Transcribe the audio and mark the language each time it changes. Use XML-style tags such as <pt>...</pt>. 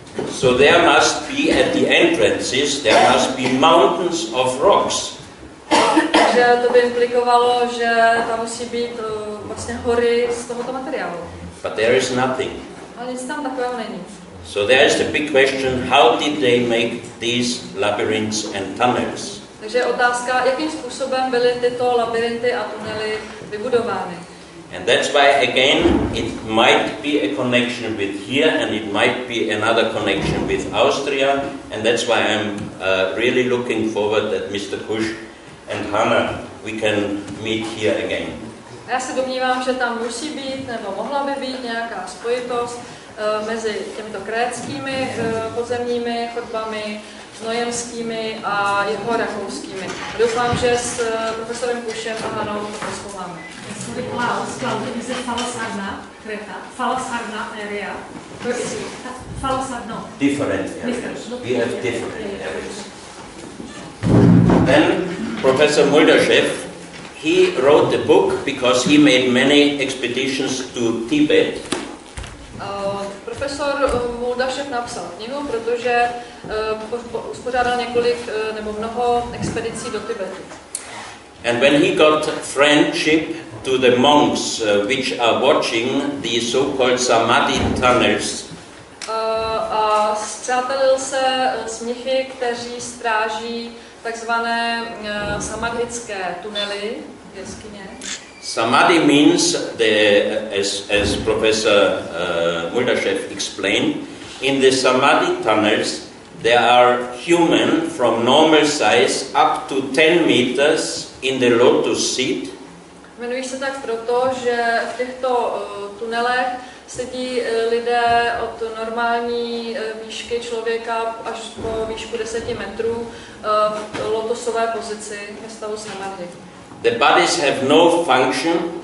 <en>So there must be at the entrances, there must be mountains of rocks.</en> <cs>Takže to by implikovalo, že tam musí být vlastně hory z tohoto materiálu.</cs> <en>But there is nothing.</en> <cs>Ale nic tam takového není.</cs> <en>So there is the big question, how did they make these labyrinths and tunnels?</en> <cs>Takže je otázka, jakým způsobem byly tyto labyrinty a tunely vybudovány.</cs> <en>And that's why, again, it might be a connection with here, and it might be another connection with Austria, and that's why I'm really looking forward that Mr. Kusch and Hannah, we can meet here again.</en> <cs>Já se domnívám, že tam musí být, nebo mohla by být nějaká spojitost mezi těmito krétskými podzemními chodbami, znojemskými a jeho rakouskými. Doufám, že s profesorem Kuschem a Hanou to prozkoumáme.</cs> <en>Sorry, Klaus, is it Falasarna, Creta? Falasarna area? Where is it? Falasarno. Different areas. We have different areas. Then Professor Muldaschew, he wrote the book because he made many expeditions to Tibet.</en> <cs>Profesor Muldaschew napsal knihu, protože uspořádal několik nebo mnoho expedicí do Tibetu.</cs> <en>And when he got friendship to the monks which are watching the so-called Samadhi tunnels,</en> <cs>a spřátelil se s mnichy, kteří stráží takzvané samadhické tunely, jeskyně.</cs> <en>Samadhi means, as Professor Muldaschew explained, in the Samadhi tunnels there are human from normal size up to 10 meters in the lotus seat.</en> <cs>Jmenují se tak proto, že v těchto tunelech sedí lidé od normální výšky člověka až po výšku 10 metrů v lotosové pozici ve stavu samadhi.</cs> <en>The bodies have no function.</en>